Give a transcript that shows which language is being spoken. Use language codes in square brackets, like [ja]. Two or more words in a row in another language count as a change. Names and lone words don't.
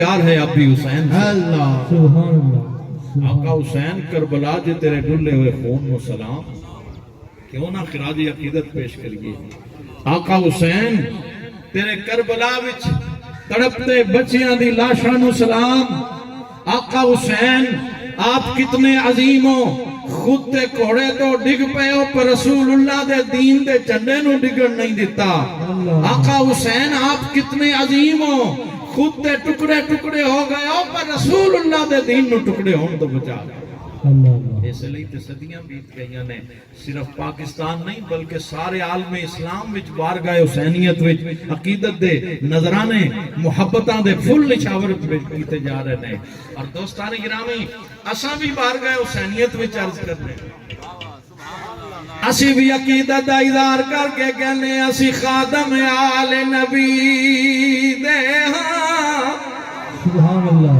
[ur] پیار ہے اب بھی حسین سے۔ اللہ [ar] سبحان اللہ [pa] آقا حسین کربلا جے تیرے ڈلے ہوئے خون و سلام، کیوں نہ خراج عقیدت پیش کریے۔ آقا حسین تیرے کربلا وچ تڑپتے بچیاں دی لاشاں نو سلام۔ آقا حسین آپ کتنے عظیم ہو، خود تے کوڑے تو ڈگ پے ہو پر رسول اللہ دے دین دے جھنڈے نو ڈگن نہیں دیتا۔ آقا حسین آپ کتنے عظیم ہو، خود تے ٹکڑے ٹکڑے ہو گئے ہو پر رسول اللہ دے دین نو ٹکڑے ہون تو بچا گئے۔ اللہ اس لئے تے صدیاں بیت گئیاں نے، صرف پاکستان نہیں بلکہ سارے عالم اسلام وچ بارگاہ حسینیت وچ عقیدت دے نظرانے محبتاں دے فل نشاور کیتے جا رہے ہیں۔ اور دوستان گرامی اساں بھی بارگاہ حسینیت وچ عرض کرنے، اسی بھی عقیدت دا اظہار کر کے کہنے اسی خادم آل نبی دے ہاں۔ [ar] سبحان اللہ